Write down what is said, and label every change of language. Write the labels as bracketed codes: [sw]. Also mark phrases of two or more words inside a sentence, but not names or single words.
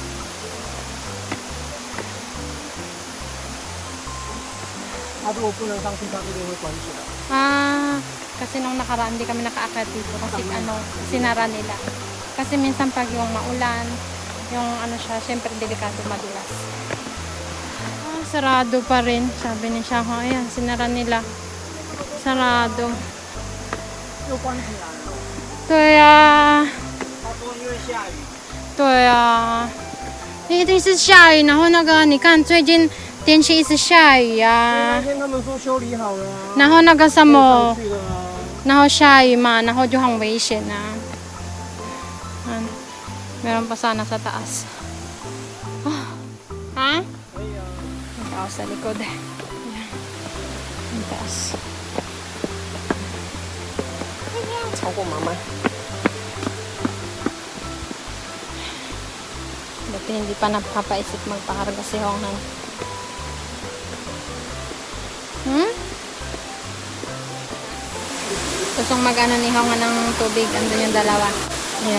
[tl] Kasi nung nakaraan hindi kami nakaakyat dito kasi sinara nila. Kasi minsan pag yung maulan, yung ano siya, syempre delikado madulas. Sarado pa rin. Sabi ni siya, ayan, sinara nila. Sarado. [zh] 对啊，对啊，一定是下雨。然后那个，你看最近天气一直下雨啊。那天他们说修理好了啊。然后那个什么，去了啊。然后下雨嘛，然后就很危险啊。 [tl] meron pa sana sa taas. Ha? Ang taas sa likod. Ayan. Ang taas. [zh] 超过妈妈。 [tl] Buti hindi pa napapaisip magpakarga si Honghan. Gustong mag-ano ni Honghan ng tubig. Andun yung dalawa. Ayan.